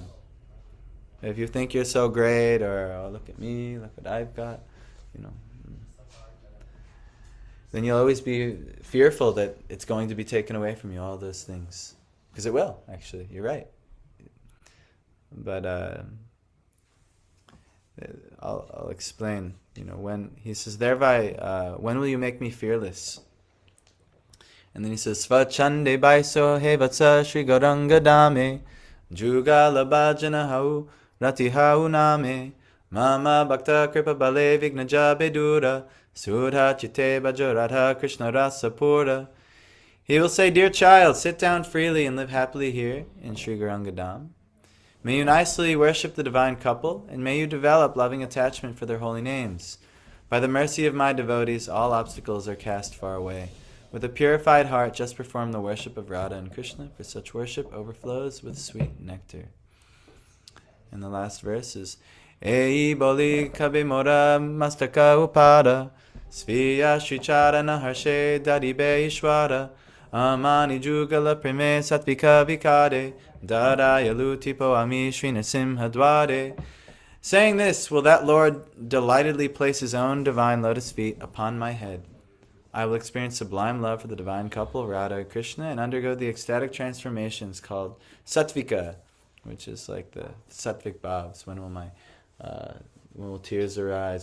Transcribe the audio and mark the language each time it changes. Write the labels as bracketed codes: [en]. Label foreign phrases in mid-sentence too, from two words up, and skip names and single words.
[en] If you think you're so great, or oh, look at me, look what I've got, then you'll always be fearful that it's going to be taken away from you, all those things. Because it will, actually. You're right. But I'll explain. When he says, thereby, when will you make me fearless? And then he says, [bn] স্বচ্ছন্দে বৈস হে বৎস শ্রী গৌরাঙ্গ ধামে যুগল ভজন হৌ রতি হৌ নামে মম ভক্ত কৃপা বলে বিঘ্নজ বেদুর সুধা চিতে ভজ রাধা কৃষ্ণ রস পূর. [en] He will say, dear child, sit down freely and live happily here in Sri Gauranga Dham. May you nicely worship the divine couple, and may you develop loving attachment for their holy names. By the mercy of my devotees, all obstacles are cast far away. With a purified heart, just perform the worship of Radha and Krishna, for such worship overflows with sweet nectar. And the last verse is, [bn] এই বলি কবি মোর মস্তক উপাদ স্বীয় শ্রীচর হর্ষে দাদিবে ঈশ্বর আমনি যুগল প্রেমে সাত্ত্বিক বিকারে ঝরায় তিপো আমি শ্রী নরসিংহ দ্বারে. [en] Saying this, will that Lord delightedly place his own divine lotus feet upon my head. I will experience sublime love for the divine couple, Radha and Krishna, and undergo the ecstatic transformations called sattvika, which is like the sattvic bhavs. When will tears arise?